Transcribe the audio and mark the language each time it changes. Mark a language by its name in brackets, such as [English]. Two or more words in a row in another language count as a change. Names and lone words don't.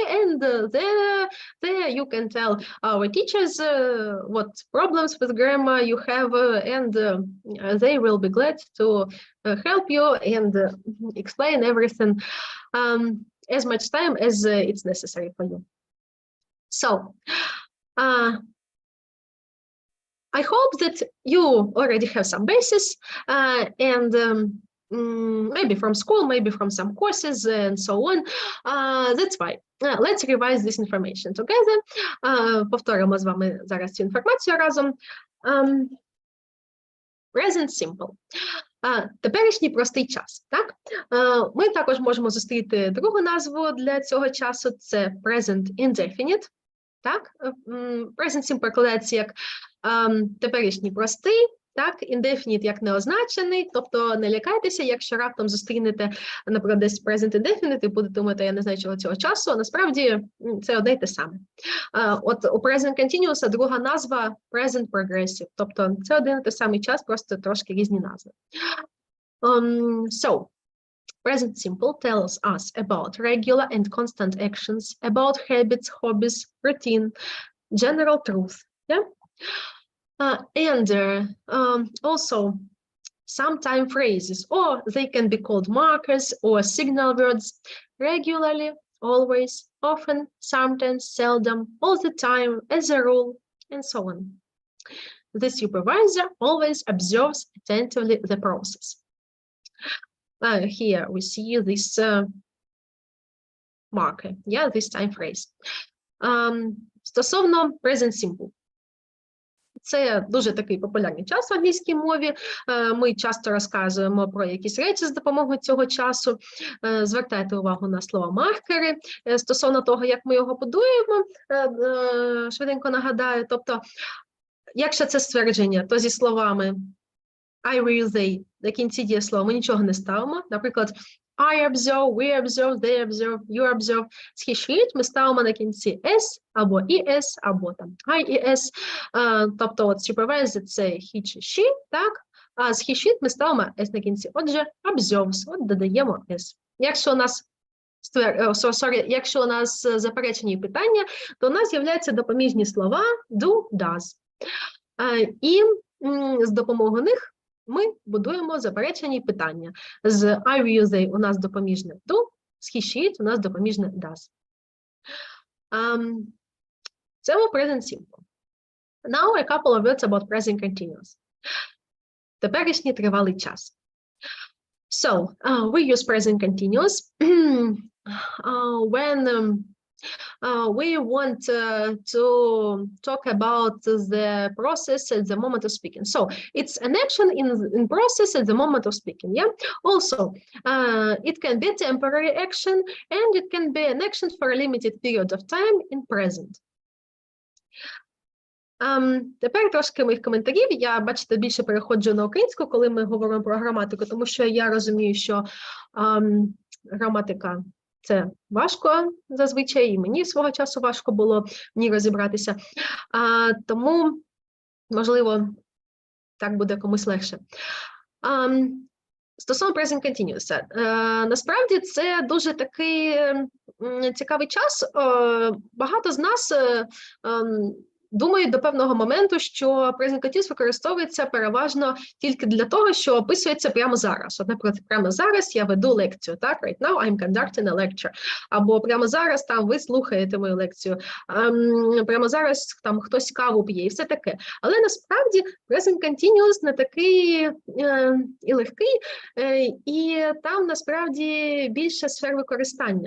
[English] And there you can tell our teachers what problems with grammar you have, and they will be glad to help you and explain everything as much time as it's necessary for you. So, I hope that you already have some basis and maybe from school, maybe from some courses and so on. That's why. Let's revise this information together. [Ukrainian] Повторимо з вами зараз цю інформацію разом. [English] Present simple. [Ukrainian] Теперішній простий час. Так? Ми також можемо зустріти другу назву для цього часу. Це [English] present indefinite. [Ukrainian] Так? [English] Present simple [Ukrainian] перекладається як теперішній простий. Так, indefinite як неозначений, тобто не лякайтеся, якщо раптом зустрінете, наприклад, десь [English] present indefinite [Ukrainian] і будете думати, я не знаю, чого цього часу, насправді це одне й те саме. От у [English] present continuous [Ukrainian] друга назва [English] present progressive, [Ukrainian] тобто це один і той самий час, просто трошки різні назви. [English] So, present simple tells us about regular and constant actions, about habits, hobbies, routine, general truth. Yeah? And also some time phrases, or they can be called markers or signal words, regularly, always, often, sometimes, seldom, all the time, as a rule, and so on. The supervisor always observes attentively the process. Here we see this marker, yeah, this time phrase. [Ukrainian] Стосовно [English] present simple. [Ukrainian] Це дуже такий популярний час в англійській мові. Ми часто розказуємо про якісь речі з допомогою цього часу. Звертайте увагу на слова маркери. Стосовно того, як ми його будуємо, швиденько нагадаю. Тобто, якщо це ствердження, то зі словами [English] I, we, they, [Ukrainian] на кінці дієслова ми нічого не ставимо. Наприклад, I observe, we observe, they observe, you observe. З [English] he, she, [Ukrainian] ми ставимо на кінці s, або es, або там I і s. Тобто, от supervisor – це he чи she, так? А з [English] he, she [Ukrainian] ми ставимо s на кінці. Отже, observes, от додаємо s. Якщо у нас заперечені питання, то у нас з'являються допоміжні слова [English] do, does. [Ukrainian] І з допомогою них ми будуємо заперечені питання. З [English] I, we, they [Ukrainian] у нас допоміжне do, з [English] he, she [Ukrainian] у нас допоміжне does. Це був present simple. [English] Now a couple of words about present continuous. [Ukrainian] Теперішній тривалий час. [English] So, we use present continuous when we want to talk about the process at the moment of speaking. So it's an action in process at the moment of speaking. Yeah. Also, it can be a temporary action and it can be an action for a limited period of time in present. [Ukrainian] Тепер трошки моїх коментарів. Я, бачите, більше переходжу на українську, коли ми говоримо про граматику, тому що я розумію, що граматика – це важко зазвичай, і мені свого часу важко було в ній розібратися. Тому, можливо, так буде комусь легше. Стосовно [English] present continuous, [Ukrainian] насправді це дуже такий цікавий час. Багато з нас думають до певного моменту, що [English] present continuous [Ukrainian] використовується переважно тільки для того, що описується прямо зараз. От, наприклад, прямо зараз я веду лекцію, так? [English] Right now I'm conducting a lecture. [Ukrainian] Або прямо зараз там ви слухаєте мою лекцію. Прямо зараз там хтось каву п'є і все таке. Але насправді [English] present continuous [Ukrainian] не такий і легкий, і там насправді більше сфер використання.